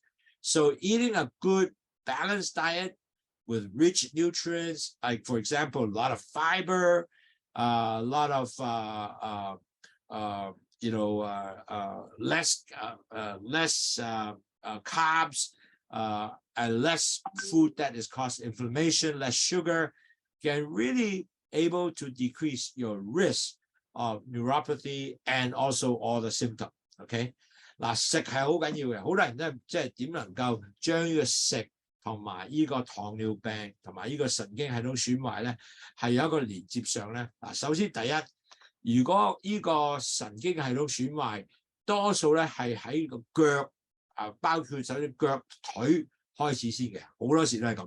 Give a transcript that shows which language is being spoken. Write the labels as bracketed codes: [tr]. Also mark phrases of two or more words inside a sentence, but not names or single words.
[en] So eating a good balanced diet with rich nutrients, like for example, a lot of fiber, a lot of less carbs, and less food that is cause inflammation, less sugar, can really able to decrease your risk of neuropathy and also all the symptoms. [yue] OK， 嗱，食係好緊要嘅，好多人咧即係點能夠將呢個食同埋呢個糖尿病同埋呢個神經系統損壞咧係有一個連接上咧。嗱，首先第一，如果呢個神經系統損壞，多數咧係喺個腳包括首先腳腿開始先嘅，好多時都係咁。